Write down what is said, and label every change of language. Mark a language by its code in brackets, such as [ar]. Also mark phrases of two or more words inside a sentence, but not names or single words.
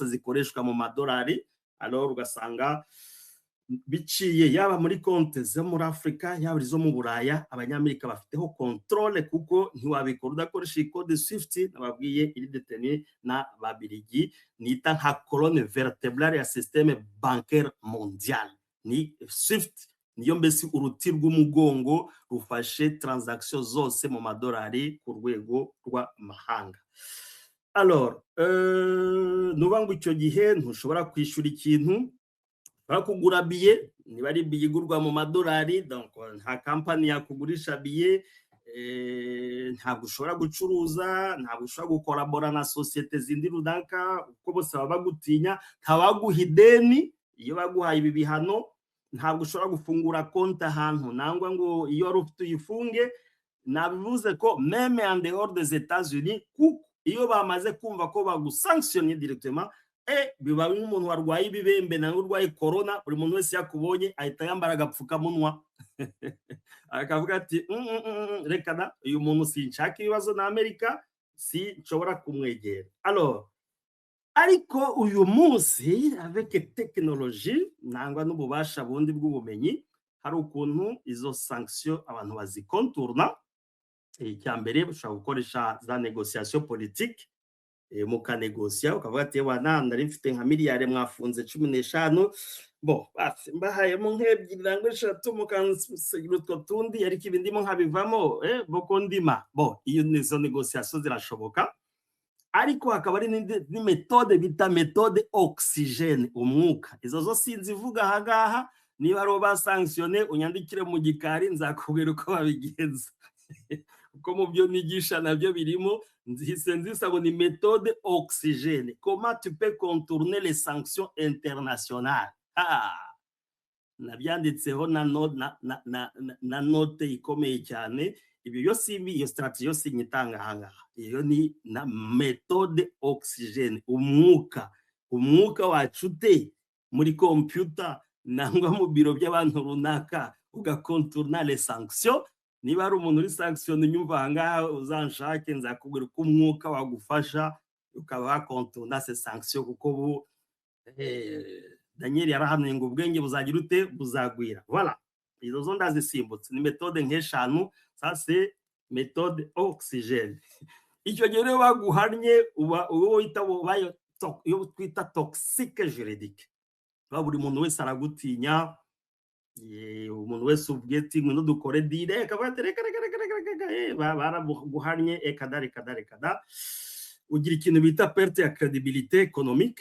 [rw] zikoreshwa mu madolari alors ugasanga biciye yaba muri konte zo muri Afrika yaba izo mu Buraya abanyamerika bafiteho controle kuko ntiwabikora udakoresha code swift nababwiye iri détenu na babirigi nita nka [fr] colonne vertébrale [rw] ya [fr] système bancaire mondial [rw] ni swift niyo mbese uruti rw'umugongo rufashe transaction zose mu madolari ku rwego rw'amahanga. Alors nuba ngo icyo gihe ntushobora kwishura ikintu bakugura biye niba ari biye igurwa mu madolari donc nta company yakugurisha biye ntabwo ushobora gucuruza ntabwo ushobora gukorabora na societe zindi runaka uko bose baba bagutinya ntawaguha ideni iyo baguhaye ibi bihano ntabwo ushobora gufungura konti ahantu nangwa ngo iyo wari ufite uyifunge nabivuze ko [fr] meme en dehors des États-Unis [rw] kuko iyo bamaze kumva ko bagusanctionner directement biba nk'umuntu warwaye ibibembe nangwa urwaye corona buri muntu wese yakubonye ahita yambara agapfukamunwa akavuga ati reka da uyu muntu sinshaka ibibazo na Amerika si nshobora kumwegera. Alors ariko uyu munsi [fr] avec technologie [rw] nangwa n'ububasha bundi bw'ubumenyi hari ukuntu izo sanction abantu bazikontourna icyambere ushobora gukoresha za [fr] négociation politique [rw] mukanegosia ukavuga ati wana ndari mfite nka miliyari mwafunze 15 bo mbahayemo nk'ebyiri nangwa 3 mukansigira utwo tundi ariko ibindimo nkabivamo boko ndima bo iyo nizo négociation zirashoboka ariko hakaba ari ni méthode bita [fr] méthode oxygène [rw] umwuka izo zo sinzivuga hagaha niba ro basanctionné unyandikire mu gikari nzakubwira uko babigenza uko mu byo nigisha nabyo birimo nzisabo ni [fr] méthode oxygène comment tu peux contourner les sanctions internationales [rw] nabyanditseho na note ikomeye cyane ibyo yose iyo strategy yose nyitanga hanga iyo ni na [fr] méthode oxygène [rw] umwuka umwuka wacute muri computer nangwa mu biro by'abantu runaka ugakontourna [fr] les sanctions. [rw] Niba ari umuntu uri sanction unyumva ahangaha uzanshake nzakubwira ko umwuka wagufasha ukaba wakontourna [fr] ces sanctions, [rw] kuko ubu Daniel yarahanuye ngo ubwenge buzagira ute buzagwira. Voilà, izo zo ndazisimbutse, ni méthode nk'eshanu. [fr] Ça c'est méthode oxygène. [rw] Icyo gihe rero baguhannye uba wita ubaye iyo twita [fr] toxique juridique. [rw] Buri muntu wese aragutinya, umuntu wese ubweti ngo dukore dire baraguhannye ekada ugira ikintu bita perte ya [fr] credibilité économique.